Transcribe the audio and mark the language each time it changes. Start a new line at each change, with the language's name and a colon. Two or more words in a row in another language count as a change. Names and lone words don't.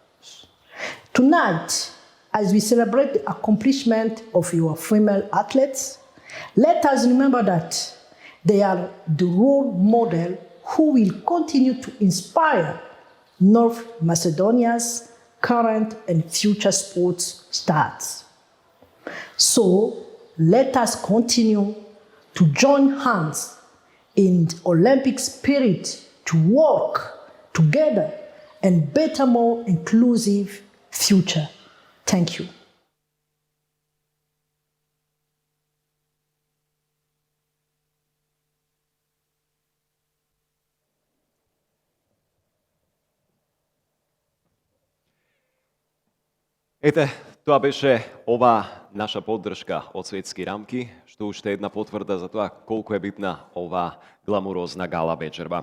English: Tonight, as we celebrate the accomplishment of your female athletes, let us remember that they are the role model who will continue to inspire North Macedonia's current and future sports stars. So let us continue to join hands in the Olympic spirit to work together and better, more inclusive future. Thank you.
Macedonian: Ете, тоа беше ова наша поддршка од светски рамки, што уште една потврда за тоа колку е битна ова гламурозна гала вечерва.